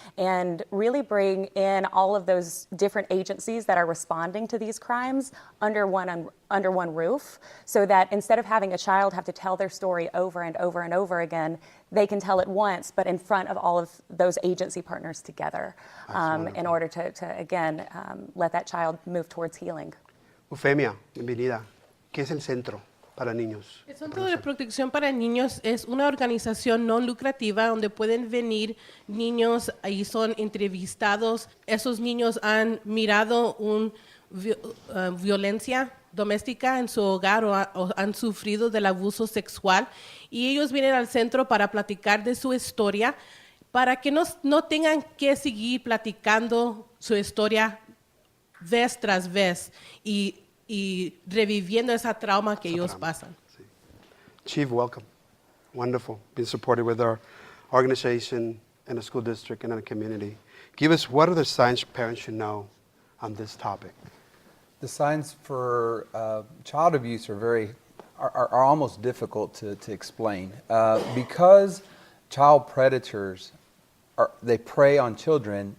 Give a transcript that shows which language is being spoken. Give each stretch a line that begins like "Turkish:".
English: and really bring in all of those different agencies that are responding to these crimes under one roof, so that instead of having a child have to tell their story over and over and over again, they can tell it once, but in front of all of those agency partners together in order to again, let that child move towards healing.
Spanish: Eufemia, bienvenida. ¿Qué es el Centro para Niños? El Centro de Protección para Niños es una organización no lucrativa donde pueden venir niños y son entrevistados. Esos niños han mirado una violencia doméstica en su hogar o han sufrido del abuso sexual y ellos vienen al centro para platicar de su historia para que no tengan que seguir platicando su historia vez tras vez y reviviendo esa trauma que ellos pasan.
English: Sí. Chief, welcome. Wonderful. Being supported with our organization and the school district and in the community. Give us, what are the signs parents should know on this topic? The signs for child abuse are almost difficult to explain because child predators they prey on children.